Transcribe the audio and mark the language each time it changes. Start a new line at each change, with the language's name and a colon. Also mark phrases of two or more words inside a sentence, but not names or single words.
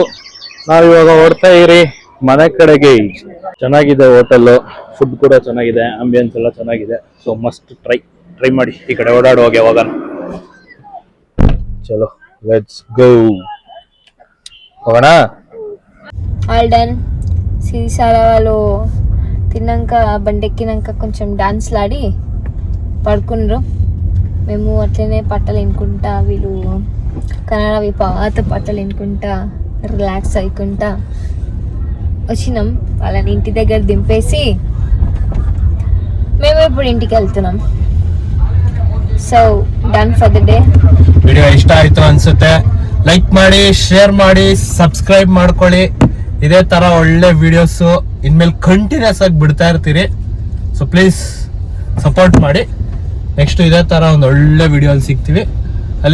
Kannada: ನಾವ್ ಇವಾಗ ಹೊಡ್ತಾ ಇರಿ ಮನೆ ಕಡೆಗೆ. ಚೆನ್ನಾಗಿದೆ ಹೋಟೆಲ್, ಫುಡ್ ಕೂಡ ಚೆನ್ನಾಗಿದೆ, ಆಂಬಿಯನ್ಸ್ ಎಲ್ಲ ಚೆನ್ನಾಗಿದೆ.
English: so must try
Kannada: ಮಾಡಿ ಈ ಕಡೆ ಓಡಾಡುವಾಗ ಯಾವಾಗ. ಚಲೋ
English: let's go
Kannada: ಹೋಗೋಣ.
English: all done
Telugu: సీసాల వాళ్ళు తిన్నాక బండెక్కినాక కొంచెం డాన్స్లాడి పడుకున్నారు. మేము అట్లనే పాటలు వినుకుంటా, వీళ్ళు కన్నడవి పాత పాటలు వినుకుంటా రిలాక్స్ అయ్యుకుంటా వచ్చినాం. వాళ్ళని ఇంటి దగ్గర దింపేసి మేము ఇప్పుడు ఇంటికి వెళ్తున్నాం.
English: so done for the day.
Kannada: ವಿಡಿಯೋ ಇಷ್ಟ ಆಯ್ತು ಅನ್ಸುತ್ತೆ. ಲೈಕ್ ಮಾಡಿ, ಶೇರ್ ಮಾಡಿ, ಸಬ್ಸ್ಕ್ರೈಬ್ ಮಾಡ್ಕೊಳ್ಳಿ. ಇದೇ ತರ ಒಳ್ಳೆ ವಿಡಿಯೋಸ್ ಇನ್ಮೇಲೆ ಕಂಟಿನ್ಯೂಸ್ ಆಗಿ ಬಿಡ್ತಾ ಇರ್ತೀರಿ.
English: so please support
Kannada: ಮಾಡಿ. ನೆಕ್ಸ್ಟ್ ಇದೇ ತರ ಒಂದು ಒಳ್ಳೆ ವಿಡಿಯೋ ಸಿಗ್ತೀವಿ.